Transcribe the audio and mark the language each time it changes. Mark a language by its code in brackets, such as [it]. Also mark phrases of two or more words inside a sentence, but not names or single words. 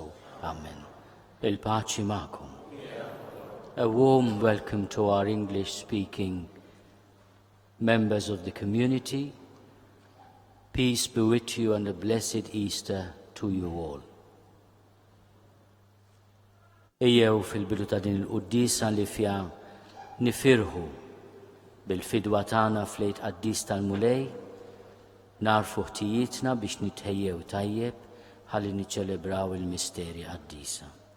[mt] Amen. Il-paċi ma'kum. [en] A warm welcome to our English-speaking members of the community. Peace be with you and a blessed Easter to you all. [mt] Ejjew fil-bidu ta' din il-Quddisa li fija nifirħu bil-fidwa tagħna fl-Għid Qaddis tal-Mulej, narfu ħtijietna biex nitħejjew tajjeb ħalli niċċelebraw il-misteri qaddisa.